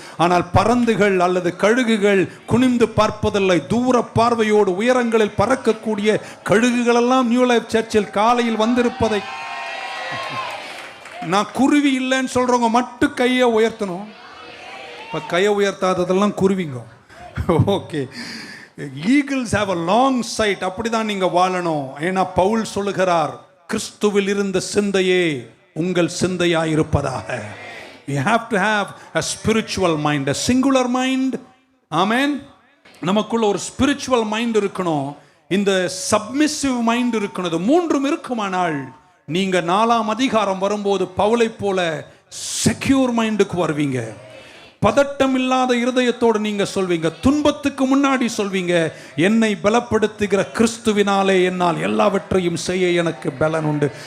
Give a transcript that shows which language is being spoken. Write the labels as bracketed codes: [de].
[ta] ஆனால் பறந்துகள் அல்லது கழுகுகள் குனிந்து பார்ப்பதில்லை, தூர பார்வையோடு உயரங்களில் பறக்கக்கூடிய கழுகுகள் எல்லாம் நியூ லைஃப் சர்ச்சில் காலையில் வந்திருப்பதை நான் குருவி இல்லைன்னு சொல்றவங்க மட்டும் கையை உயர்த்தணும். இப்போ கையை உயர்த்தாததெல்லாம் குருவிங்க. [en] Okay, eagles have a long sight. [ta] அப்படி தான் நீங்கள் வாழணும். ஏன்னா பவுல் சொல்லுகிறார், கிறிஸ்துவில் இருந்த சிந்தையே உங்கள் சிந்தையாக இருப்பதாக. [en] You have to have a spiritual mind, a singular mind. Amen. [ta] நமக்குள்ள ஒரு ஸ்பிரிச்சுவல் மைண்ட் இருக்கணும், இந்த சப்மிசிவ் மைண்ட் இருக்கணும். இது மூன்றும் இருக்குமானால் நீங்க 4ஆம் அதிகாரம் வரும்போது பவுலை போல செக்யூர் மைண்டுக்கு வருவீங்க. பதட்டம் இல்லாத இருதயத்தோடு நீங்க சொல்வீங்க, துன்பத்துக்கு முன்னாடி சொல்வீங்க, என்னை பலப்படுத்துகிற கிறிஸ்துவினாலே என்னால் எல்லாவற்றையும் செய்ய எனக்கு பலன் உண்டு.